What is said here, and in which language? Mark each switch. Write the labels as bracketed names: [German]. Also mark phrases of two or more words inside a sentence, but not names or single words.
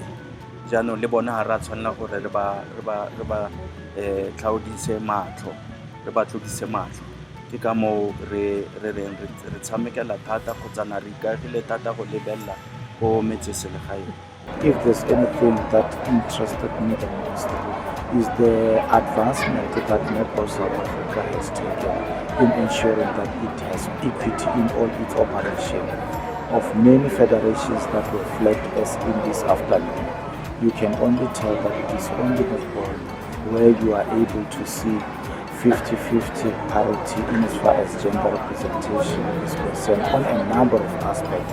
[Tswana] Jaanong le bona ga re a tshwanela gore re ba tlhaodise matlho, re ba tlodise matlho. Ke ka moo re tshamekela thata go tsana re ikaegile thata go lebelela ko metseselegaeng. [English] If there's anything that interested me the most is the advancement that Netball South Africa has taken in ensuring that it has equity in all its operations. Of many federations that were flagged as in this afternoon, you can only tell that it is only Netball where you are able to see 50-50 parity in as far as gender representation is concerned on a number of aspects.